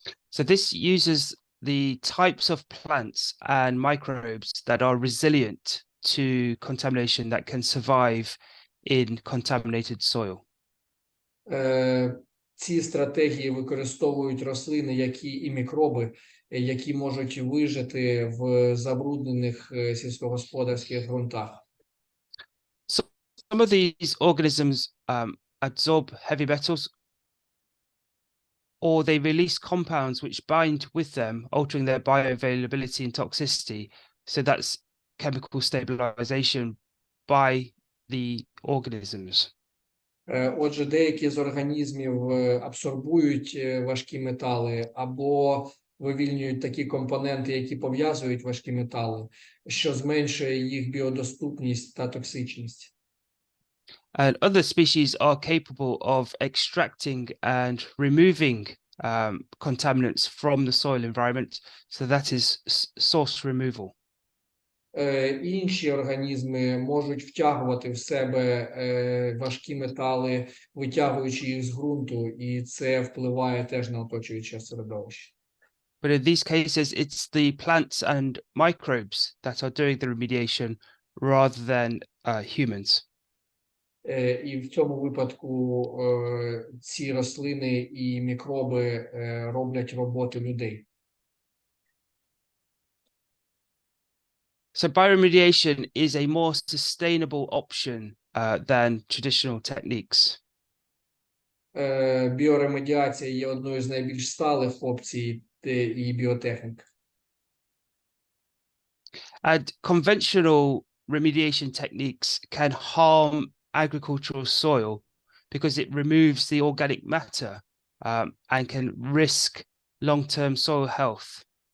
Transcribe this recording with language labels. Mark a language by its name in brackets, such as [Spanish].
[English] So this uses the types of plants and microbes that are resilient to contamination that can survive in contaminated soil. [Ukrainian] Ці стратегії використовують рослини, і мікроби, які можуть вижити в забруднених сільськогосподарських ґрунтах. [English] Some of these organisms absorb heavy metals, or they release compounds which bind with them, altering their bioavailability and toxicity. So that's chemical stabilization by the organisms. [Ukrainian] Отже, деякі з організмів абсорбують важкі метали або вивільнюють такі компоненти, які пов'язують важкі метали, що зменшує їх біодоступність та токсичність. [English] And other species are capable of extracting and removing contaminants from the soil environment. So that is source removal. [Ukrainian] Інші організми можуть втягувати в себе важкі метали, витягуючи їх з ґрунту, і це впливає теж на оточуюче середовище. [English] But in these cases, it's the plants and microbes that are doing the remediation rather than humans. [Ukrainian] І в цьому випадку ці рослини і мікроби роблять роботу людей. [English] So bioremediation is a more sustainable option than traditional techniques. [Ukrainian] Біоремедіація є одною з найбільш сталих опцій і біотехнік. [English] And conventional remediation techniques can harm agricultural soil because it removes the organic matter and can risk long-term soil health.